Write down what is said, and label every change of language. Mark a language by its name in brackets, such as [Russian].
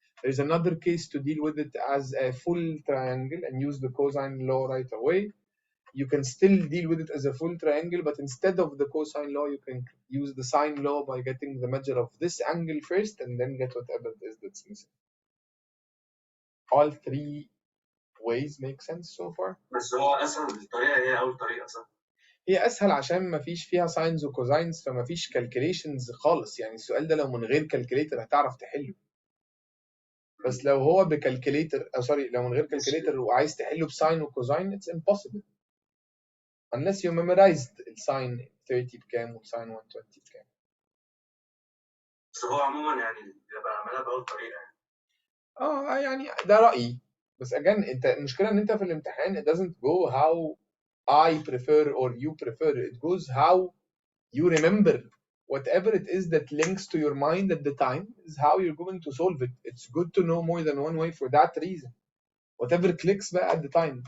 [English] There's another case to deal with it as a full triangle and use the cosine law right away. You can still deal with it as a full triangle, but instead of the cosine law, you can use the sine law by getting the measure of this angle first and then get whatever it is that's missing. All 3 ways make sense so far. [Arabic] بس هو اسهل الطريقه هي اول طريقه صح؟ هي اسهل عشان ما فيش فيها ساينز وكوزاينز، فما فيش كالكوليشنز خالص. يعني السؤال ده لو من غير كالكوليتر هتعرف تحله، بس لو هو بكالكوليتر سوري لو من غير كالكوليتر وعايز تحله بساين وكوزاين [English] it's impossible unless you memorized [Arabic] الساين 30 بكام والساين 120 بكام. بس هو عموما يعني بيبقى عملها باول طريقه يعني. يعني ده رأيي، بس again انت المشكله ان انت في الامتحان [English] it doesn't go how I prefer or you prefer, it goes how you remember whatever it is that links to your mind at the time is how you're going to solve it. It's good to know more than one way for that reason. Whatever clicks بقى at the time.